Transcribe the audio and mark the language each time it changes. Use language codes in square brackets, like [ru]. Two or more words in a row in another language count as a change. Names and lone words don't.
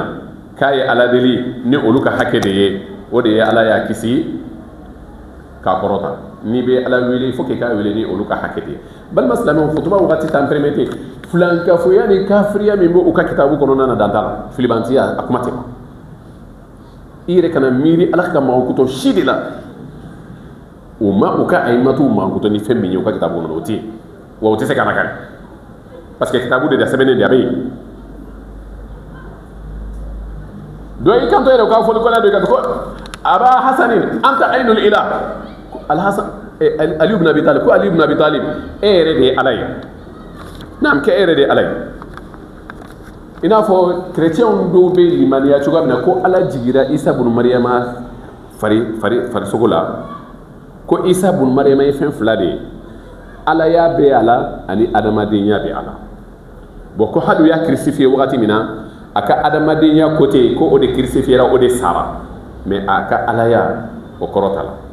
[bm] k'a ye ala deli ni olu ka hakɛ de ye o de ye ala y'a kisi k'a kɔrɔta n'i bɛ ala wele fo k'i k'a wele ni olu ka hakɛ de ye balima silamɛw futuba wagati t'an permettre filankafoya ni kafiriya min b'u ka kitabu kɔnɔna na dan t'a la filibantiya a kuma tɛ ma i yɛrɛ kana miiri ala ka mankutɔ si de la o ma u ka ayimatu mankutɔ ni fɛn min ye u ka kitabu kɔnɔ o tɛ yen wa o tɛ se ka nakari [fr] parce que [bm] kitabu de da sɛbɛnnen de a bɛ yen dɔ i kanto yɛrɛ u ka fɔlikɔla dɔ i kanto ko [ar] أبا حسنين أنت عين الإله [bm] alhasan Ali ibn Abi Talib ko Ali ibn Abi Talib e yɛrɛ de ye ala ye naam kɛ e yɛrɛ de ye ala ye i n'a fɔ chrétiens dɔw bɛ limaniya cogoya min na ko ala jigira Isa bun Maryama farisogo la ko Isa bun Maryama ye fɛn fila de ye alaya bɛ a la ani adamadenya bɛ a la bon ko hali u y'a crucifié wagati min na a ka adamadenya côté ko o de crucifiera o de sara mais a ka alaya o kɔrɔ t'a la